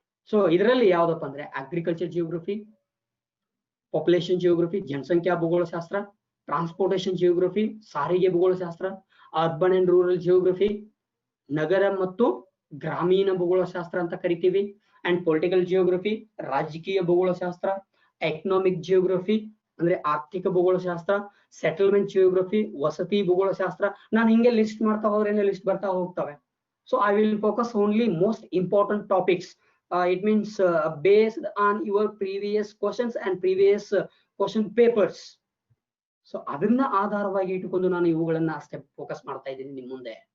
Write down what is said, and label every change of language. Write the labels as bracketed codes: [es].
[kn] So ಇದರಲ್ಲಿ ಯಾವ್ದಪ್ಪ ಅಂದ್ರೆ ಅಗ್ರಿಕಲ್ಚರ್ ಜಿಯೋಗ್ರಫಿ, ಪಾಪ್ಯುಲೇಷನ್ ಜಿಯೋಗ್ರಫಿ, ಜನಸಂಖ್ಯಾ ಭೂಗೋಳಶಾಸ್ತ್ರ, ಟ್ರಾನ್ಸ್ಪೋರ್ಟೇಷನ್ ಜಿಯೋಗ್ರಫಿ, ಸಾರಿಗೆ ಭೂಗೋಳಶಾಸ್ತ್ರ, ಅರ್ಬನ್ ಅಂಡ್ ರೂರಲ್ ಜಿಯೋಗ್ರಫಿ, ನಗರ ಮತ್ತು ಗ್ರಾಮೀಣ ಭೂಗೋಳಶಾಸ್ತ್ರ ಅಂತ ಕರಿತೀವಿ, ಅಂಡ್ ಪೊಲಿಟಿಕಲ್ ಜಿಯೋಗ್ರಫಿ, ರಾಜಕೀಯ ಭೂಗೋಳಶಾಸ್ತ್ರ, ಎಕನಾಮಿಕ್ ಜಿಯೋಗ್ರಫಿ ಅಂದ್ರೆ ಆರ್ಥಿಕ ಭೂಗೋಳಶಾಸ್ತ್ರ, ಸೆಟಲ್ಮೆಂಟ್ ಜಿಯೋಗ್ರಫಿ, ವಸತಿ ಭೂಗೋಳಶಾಸ್ತ್ರ. ನಾನು ಹಿಂಗೆ ಲಿಸ್ಟ್ ಮಾಡ್ತಾ ಹೋದ್ರೆ ಲಿಸ್ಟ್ ಬರ್ತಾ ಹೋಗ್ತವೆ. [en] So I will focus only most important topics. It means based on your previous questions and previous question papers. [kn] So ಅದನ್ನ ಆಧಾರವಾಗಿ ಇಟ್ಟುಕೊಂಡು ನಾನು ಇವುಗಳನ್ನ ಅಷ್ಟೇ ಫೋಕಸ್ ಮಾಡ್ತಾ ಇದ್ದೀನಿ ನಿಮ್ ಮುಂದೆ.